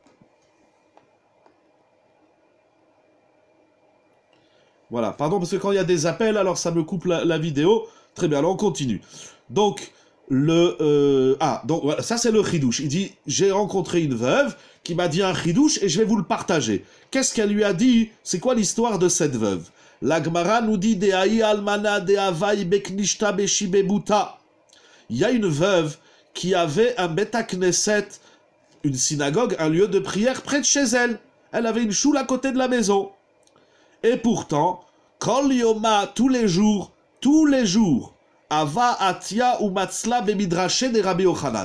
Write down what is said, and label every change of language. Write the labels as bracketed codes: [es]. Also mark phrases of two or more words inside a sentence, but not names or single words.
[fr] Voilà, pardon, parce que quand il y a des appels, alors ça me coupe la vidéo. Très bien, alors on continue. Donc, donc voilà, ça c'est le chidouche. Il dit, j'ai rencontré une veuve qui m'a dit un chidouche et je vais vous le partager. Qu'est-ce qu'elle lui a dit? C'est quoi l'histoire de cette veuve? La Gemara nous dit, [arc] Dehaï almana dehavai beknishta beshibebuta. [fr] Il y a une veuve qui avait un [he] Bet Knesset, [fr] une synagogue, un lieu de prière près de chez elle. Elle avait une choule à côté de la maison. Et pourtant, [arc] Kol Yoma, [fr] tous les jours, [arc] Ava Atia ou Matzla Bemidraché [fr] de Rabbi Yochanan.